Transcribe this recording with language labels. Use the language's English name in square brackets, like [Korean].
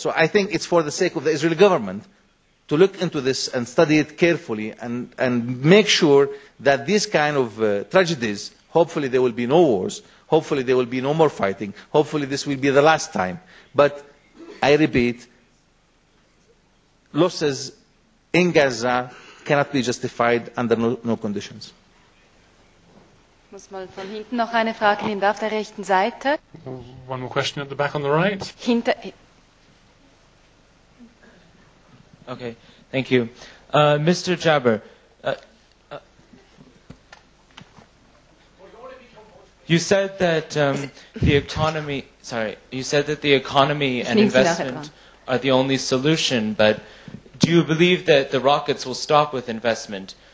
[English] So I think it's for the sake of the Israeli government to look into this and study it carefully and make sure that these kind of tragedies, hopefully there will be no wars, hopefully there will be no more fighting, hopefully this will be the last time. But I repeat, losses in Gaza cannot be justified under no conditions. [German] Muss mal von hinten noch eine Frage nehmen, auf der rechten Seite. [English] One more question at the back on the right. Okay, thank you. Mr. Jabber, you said that the economy, and investment are the only solution, but do you believe that the rockets will stop with investment?